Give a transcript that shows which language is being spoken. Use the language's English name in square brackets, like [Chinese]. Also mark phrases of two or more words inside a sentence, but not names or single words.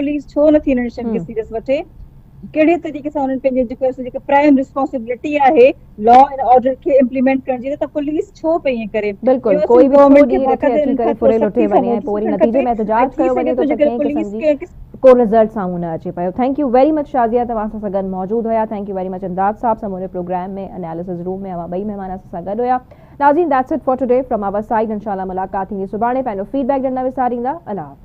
[Sindhi] पुलिस छो नथी हिननि शयुनि खे सीरियस वठे? कहिड़े तरीक़े सां हुननि पंहिंजे जेको [English] prime responsibility [Sindhi] आहे [English] law and order [Sindhi] खे इम्प्लीमेंट करण जी, त पुलिस छो पई ईअं करे? बिल्कुलु, कोई बि छो ॾींहुं रखे अची करे फुरे लुटे वञे ऐं पोइ वरी नतीजे में एहतजाज कयो वञे थो त कंहिं क़िस्म जी को रिज़ल्ट साम्हूं न अचे पियो। [English] Thank you very much [Sindhi] शाज़िया, तव्हां सां गॾु मौजूदु हुया। [English] Thank you very much [Sindhi] इमदाद साहब सां मुंहिंजे प्रोग्राम में [English] analysis room [Sindhi] में अवां ॿई महिमान सां गॾु हुया। नाज़रीन, [English] That's it for today from our side. [Sindhi] इंशाल्लाह मुलाक़ात थींदी सुभाणे। पंहिंजो फीडबैक ॾियण न विसारींदा। अल्लाह हाफ़िज़।